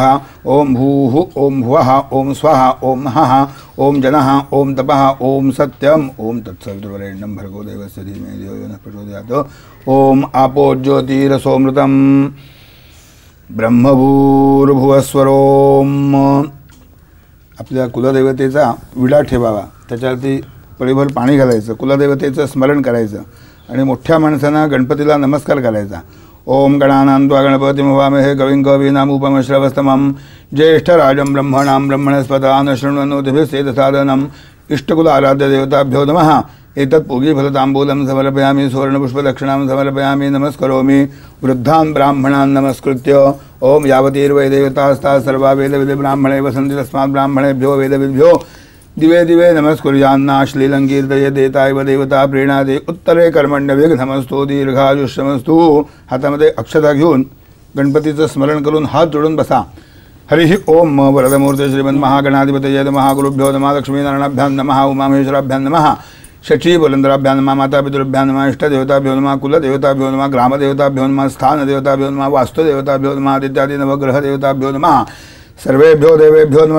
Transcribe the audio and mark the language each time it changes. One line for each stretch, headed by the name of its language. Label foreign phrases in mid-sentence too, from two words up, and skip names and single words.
Sanskrit: ओम भूः ओम भुवः ओम स्वाहा ओम महः ओम जनः ओम तपः ओम सत्यम ओम तत्सवितुर्वरेण्यं भर्गो देवस्य धीमहि धियो यो नः प्रचोदयात्। ओम आपो ज्योतिरसोमृतं ब्रह्मभूर्भुवस्वरोम।
Marathi: आपल्या कुलदेवतेचा विडा ठेवावा, त्याच्यावरती पळीभर पाणी घालायचं, कुलदेवतेचं स्मरण करायचं आणि मोठ्या माणसांना गणपतीला नमस्कार करायचा।
Sanskrit: ओम गणानां त्वा गणपतिं हवामहे कविं कवीनामुपमश्रवस्तमं ज्येष्ठराजं ब्रह्मणां ब्रह्मणस्पदान् शृण्वन्नोतिभिस्सेदसादनम्। इष्टकुल आराध्य देवताभ्यो नमः। एतत् पूगीफलताम्बूलं समर्पयामि, सुवर्णपुष्पदक्षिणां समर्पयामि, नमस्करोमि। वृद्धान् ब्राह्मणान् नमस्कृत्य ओम यावतीर्वै देवतास्ताः सर्वा वेदविदे ब्राह्मणे वसन्ति तस्मात् ब्राह्मणेभ्यो वेदविद्भ्यो दिवे दिवे नमस्कुर्यान्ना श्लीलंकीर्तये देतायव देवता प्रीणादे उत्तरे कर्मण्य विघ्नमस्तु दीर्घायुष्यमस्तु।
Marathi: हातामध्ये अक्षता घेऊन गणपतीचं स्मरण करून हात जोडून बसा।
Sanskrit: हरिः ओम वरदमूर्ते श्रीमन्महागणाधिपतये नमः। गुरुभ्यो नमः। लक्ष्मीनारायणाभ्यां नमः। उमामहेश्वराभ्यां नमः। शचीबुलंदराभ्यां नमः। मातापितृभ्यां नमः। इष्टदेवताभ्यो नमः। कुलदेवताभ्यो नमः। ग्रामदेवताभ्यो नमः। स्थानदेवताभ्यो नमः। वास्तुदेवताभ्यो नमः। आदित्यादि नवग्रहदेवताभ्यो नमः। सर्वेभ्यो देवेभ्यो नमः।